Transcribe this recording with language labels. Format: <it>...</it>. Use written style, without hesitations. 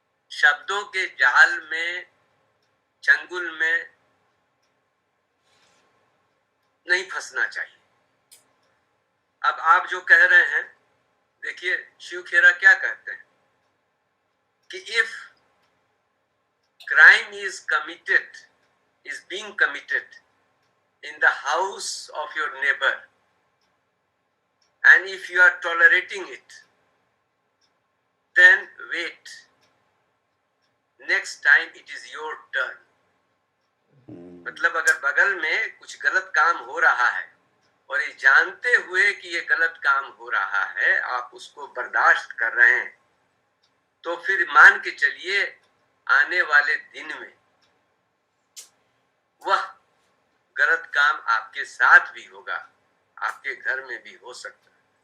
<hi>शब्दों के जाल में, चंगुल में नहीं फंसना चाहिए। अब आप जो कह रहे हैं, देखिए शिव खेरा क्या कहते हैं कि if</hi> <en>crime is being committed in the house of your neighbor, and if you are tolerating it, then wait, next time it is your turn.</en> <hi>मतलब अगर बगल में कुछ गलत काम हो रहा है और ये जानते हुए कि ये गलत काम हो रहा है, आप उसको बर्दाश्त कर रहे हैं, तो फिर मान के चलिए आने वाले दिन में वह गलत काम आपके साथ भी होगा, आपके घर में भी हो सकता है।</hi>